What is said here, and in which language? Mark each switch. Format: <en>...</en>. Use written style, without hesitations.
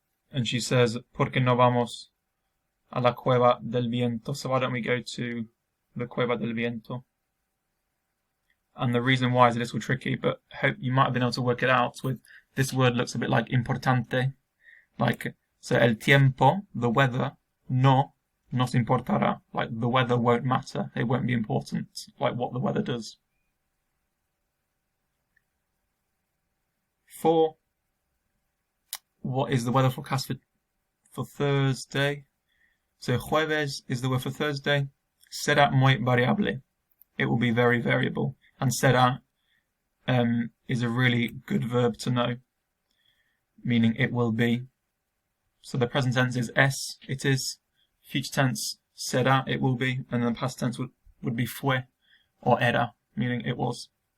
<en>And she says,</en> <es>¿Por qué no vamos a la cueva del viento?</es> <en>So why don't we go to the cueva del viento? And the reason why is a little tricky, but hope you might have been able to work it out with this word looks a bit like importante. Like, so</en> <es>el tiempo,</es> <en>the weather,</en> <es>no nos importará.</es> <en>Like, the weather won't matter. It won't be important, like what the weather does. 4, what is the weather forecast for Thursday? So jueves is the word for Thursday.</en> <es>Será muy variable.</es> <en>It will be very variable. And será is a really good verb to know, meaning it will be. So the present tense is es, it is. Future tense, será, it will be. And then the past tense would be fue or era, meaning it was.</en>